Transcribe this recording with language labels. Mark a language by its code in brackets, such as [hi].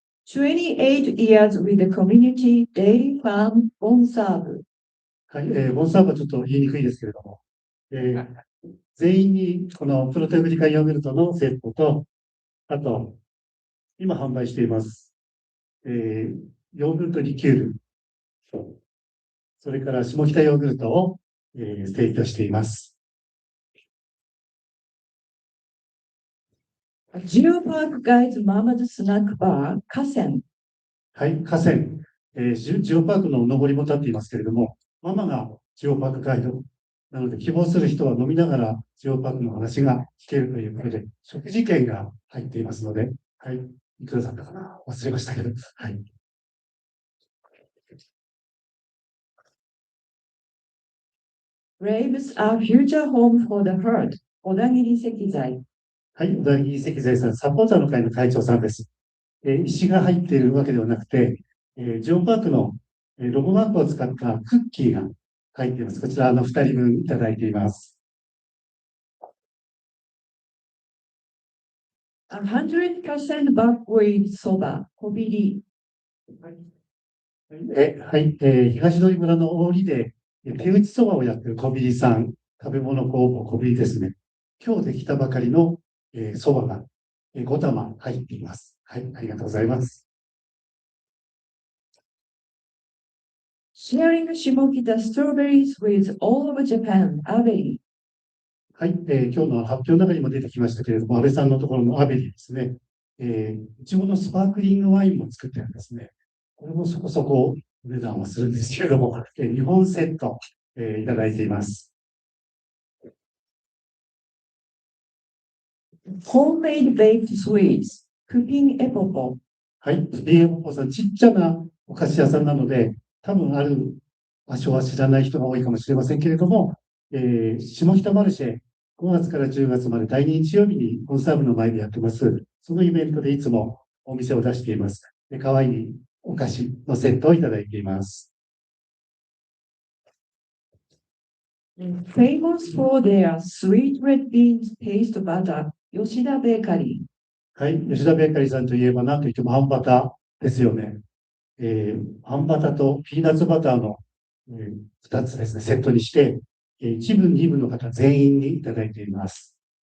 [en] 28 years with the community dairy farm ボンサーブ。 [ja] はい、ボンサーブはちょっと言いにくいですけれども、全員にこのプロテオグリカンヨーグルトのセットと、あと、今販売しています、ヨーグルトリキュール、それから下北ヨーグルトを、提供しています。 [en] Geopark Guides Mama's Snack Bar 河川。 [ja] はい、河川、ジオパークの上りも立っていますけれども、ママがジオパークガイドなので、希望する人は飲みながらジオパークの話が聞けるということで、食事券が入っていますので、はい、いくらだったかな、忘れましたけど、はい。 [en] Raves are future home for the herd 小田切石材。 [ja] はい、小田切石材さん、サポーターの会の会長さんです。石が入っているわけではなくて、ジオパークのロゴマークを使ったクッキーが入っています。こちら2人分いただいています。 [en] 100% buckwheat そば、小びり。 [ja] はい、東通村の大利で手打ちそばをやっている小びりさん、食べ物工房小びりですね。今日できたばかりのそばが5玉入っています。はい、ありがとうございます。 [en] Sharing 下北 strawberries with all of Japan アベリ。 [ja] はい、今日の発表の中にも出てきましたけれども、安倍さんのところのアベリですね。いちごのスパークリングワインも作ってるんですね。これもそこそこお値段はするんですけれども、2本セット、いただいています。 [en] Homemade baked sweets クピンエポポ。 [ja] はい、クピンエポポさん、ちっちゃなお菓子屋さんなので、多分ある場所は知らない人が多いかもしれませんけれども、下北マルシェ、5月から10月まで第2日曜日にコンサーブの前でやってます。そのイベントでいつもお店を出しています。で、可愛いお菓子のセットをいただいています。 [en] Famous for their sweet red beans paste butter 吉田ベーカリー。 [ja] はい、吉田ベーカリーさんといえば何といってもあんバターですよね。あんバターとピーナッツバターの、2つですね、セットにして、1部、2部の方全員にいただいています。